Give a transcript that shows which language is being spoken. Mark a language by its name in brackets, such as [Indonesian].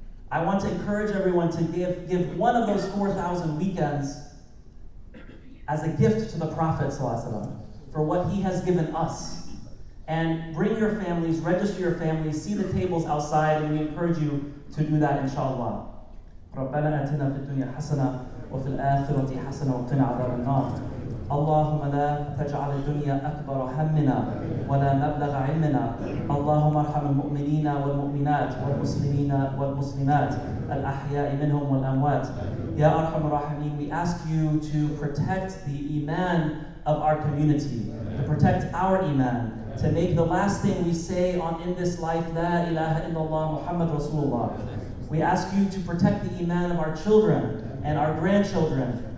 [English] I want to encourage everyone to give one of those 4,000 weekends as a gift to the Prophet ﷺ for what he has given us. And bring your families, register your families, see the tables outside, and we encourage you to do that, inshallah. [Arabic] ربنا آتنا في الدنيا حسنة وفي الآخرة حسنة وقنا عذاب النار. اللهم لا تجعل الدنيا أكبر همنا ولا مبلغ علمنا. اللهم ارحم المؤمنين والمؤمنات والمسلمين والمسلمات الأحياء منهم والأموات. يا أرحم الراحمين, [English] we ask you to protect the iman of our community, to protect our iman, to make the last thing we say in this life, [Arabic] La ilaha illallah Muhammad Rasulullah. [English] We ask you to protect the iman of our children and our grandchildren.